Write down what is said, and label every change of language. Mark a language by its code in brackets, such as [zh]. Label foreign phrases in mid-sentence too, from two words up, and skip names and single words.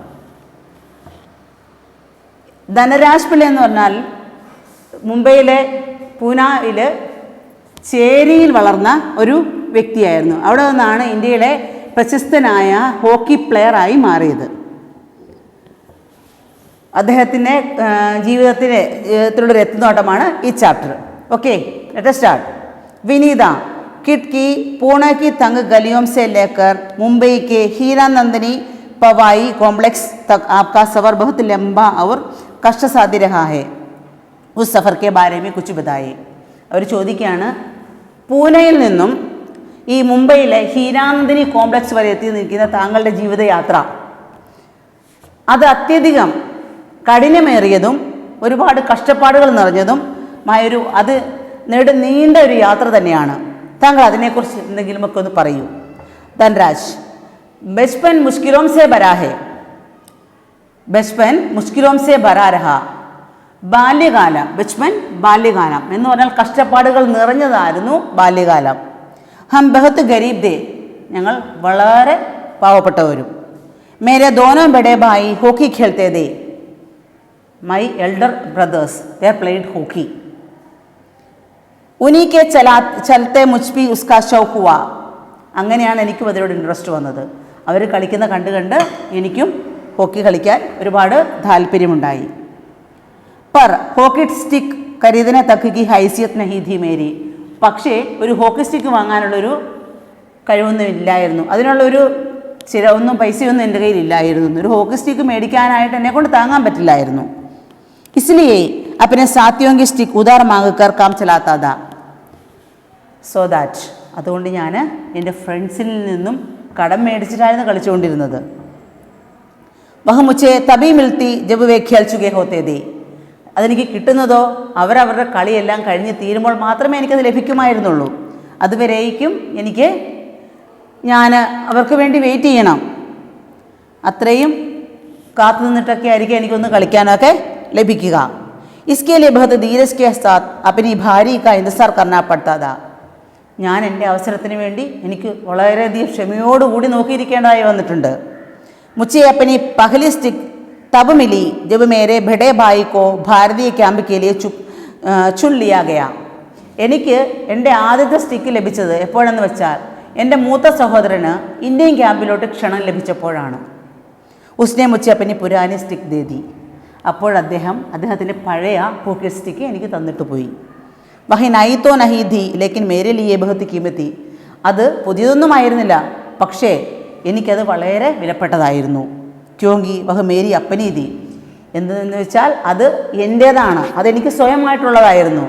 [ml] ധനരാജ് പിള്ള എന്ന് പറഞ്ഞാൽ മുംബൈയിലെ പൂനായിൽ ചേരിയിൽ വളർന്ന ഒരു വ്യക്തിയായിരുന്നു. അവിടെ നിന്നാണ് ഇന്ത്യയിലെ പ്രശസ്തനായ ഹോക്കി പ്ലെയറായി മാറിയത്. അദ്ദേഹത്തിൻ്റെ ജീവിതത്തിലൊരു എത്തുനോട്ടമാണ് ഈ ചാപ്റ്റർ. ഓക്കെ, [en] let us start. [hi] विनीता किट की पुणे की तंग गलियों से लेकर मुंबई के हीरा नंदिनी पवाई कॉम्प्लेक्स तक आपका सफ़र बहुत लंबा और कष्टसाध्य रहा है. उस सफ़र के बारे में कुछ बताइए. [ml] അവർ ചോദിക്കുകയാണ്, പൂനെയിൽ നിന്നും ഈ മുംബൈയിലെ ഹീരാനന്ദിനി കോംപ്ലക്സ് വരെ എത്തി നിൽക്കുന്ന താങ്കളുടെ ജീവിതയാത്ര അത് അത്യധികം കഠിനമേറിയതും ഒരുപാട് കഷ്ടപ്പാടുകൾ നിറഞ്ഞതും അത് നീണ്ട ഒരു യാത്ര തന്നെയാണ്. താങ്കൾ അതിനെക്കുറിച്ച് എന്തെങ്കിലുമൊക്കെ ഒന്ന് പറയൂ. [hi] ധൻരാജ് बचपन मुश्किलों से भरा है. बचपन मुश्किलों से भरा रहा. [ml] ബാല്യകാലം, ബച്പൻ ബാല്യകാലം എന്ന് പറഞ്ഞാൽ കഷ്ടപ്പാടുകൾ നിറഞ്ഞതായിരുന്നു ബാല്യകാലം. [hi] हम बहुत गरीब थे, [ml] ഞങ്ങൾ വളരെ പാവപ്പെട്ടവരും. [hi] मेरे दोनों बड़े भाई हॉकी खेलते थे. [en] My elder brothers, they played hockey. [hi] उन्हीं के चलते मुझ भी उसका शौक हुआ. [ml] അങ്ങനെയാണ് എനിക്കും അതിനോട് ഇൻട്രസ്റ്റ് വന്നത്. അവർ കളിക്കുന്ന കണ്ട് എനിക്കും ഹോക്കി കളിക്കാൻ ഒരുപാട് താല്പര്യമുണ്ടായി. [hi] पर [en] hockey stick [hi] खरीदने तक की हैसियत नहीं थी मेरी. [ml] പക്ഷേ ഒരു [en] hockey stick [ml] വാങ്ങാനുള്ളൊരു കഴിവൊന്നും ഇല്ലായിരുന്നു. അതിനുള്ളൊരു ഒന്നും പൈസയൊന്നും എൻ്റെ കയ്യിലില്ലായിരുന്നു. ഒരു [en] hockey stick [ml] മേടിക്കാനായിട്ട് എന്നെക്കൊണ്ട് താങ്ങാൻ പറ്റില്ലായിരുന്നു. [hi] इसलिए अपने साथियों की स्टिक उधार मांगकर काम चलाता था. [en] so that [ml] അതുകൊണ്ട് ഞാൻ എൻ്റെ ഫ്രണ്ട്സിൽ നിന്നും കടം മേടിച്ചിട്ടായിരുന്നു കളിച്ചുകൊണ്ടിരുന്നത്. [hi] वह मुझे तभी मिलती जब वे खेल चुके होते थे. [ml] അതെനിക്ക് കിട്ടുന്നതോ അവരവരുടെ കളിയെല്ലാം കഴിഞ്ഞ് തീരുമ്പോൾ മാത്രമേ എനിക്കത് ലഭിക്കുമായിരുന്നുള്ളൂ. അതുവരേക്കും ഞാൻ അവർക്ക് വേണ്ടി വെയിറ്റ് ചെയ്യണം. അത്രയും കാത്തു നിന്നിട്ടൊക്കെ ആയിരിക്കും എനിക്കൊന്ന് കളിക്കാനൊക്കെ ലഭിക്കുക. [hi] इसके लिए बहुत धीरज के साथ अपनी भारी का इंतजार करना पड़ता था. [ml] ഞാൻ എൻ്റെ അവസരത്തിന് വേണ്ടി എനിക്ക് വളരെയധികം ക്ഷമയോടുകൂടി നോക്കിയിരിക്കേണ്ടതായി വന്നിട്ടുണ്ട്. [hi] मुझे अपनी पहली स्टिक तब मिली जब मेरे बड़े भाई को भारतीय कैंप के लिए चुन लिया गया. [ml] എനിക്ക് എൻ്റെ ആദ്യത്തെ സ്റ്റിക്ക് ലഭിച്ചത് എപ്പോഴെന്ന് വെച്ചാൽ എൻ്റെ മൂത്ത സഹോദരന് ഇന്ത്യൻ ക്യാമ്പിലോട്ട് ക്ഷണം ലഭിച്ചപ്പോഴാണ്. [hi] उसने मुझे अपनी पुरानी स्टिक दे दी. [ml] അപ്പോൾ അദ്ദേഹത്തിൻ്റെ പഴയ [en] hockey stick [ml] എനിക്ക് തന്നിട്ട് പോയി. [hi] वही नहीं तो नहीं थी लेकिन मेरे लिए बहुत कीमती. [ml] അത് പുതിയതൊന്നുമായിരുന്നില്ല, പക്ഷേ എനിക്കത് വളരെ വിലപ്പെട്ടതായിരുന്നു. [hi] क्योंकि वह मेरी अपनी थी. [ml] എന്തെന്ന് വെച്ചാൽ അത് എൻ്റേതാണ്, അതെനിക്ക് സ്വയമായിട്ടുള്ളതായിരുന്നു.